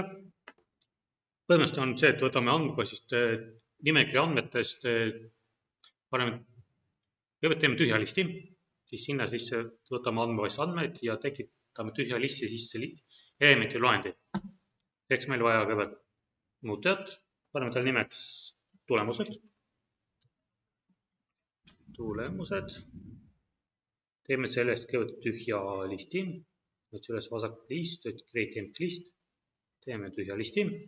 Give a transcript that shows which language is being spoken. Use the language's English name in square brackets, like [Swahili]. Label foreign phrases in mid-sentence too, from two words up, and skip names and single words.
[Estonian] Põhimõtteliselt on see, et võtame andmebaasist nimekirja andmetest, kõigepealt teeme tühja listi, siis sinna sisse võtame andmebaasist andmeid ja tekitame tühja listi sisse elementi loendi. Eks meil vaja kõigepealt muutujat, paneme tal nimeks tulemused. Teeme sellest kõigepealt tühja listi, võtame üles vasak list, [English] create empty list, [Estonian] teeme tühja listi.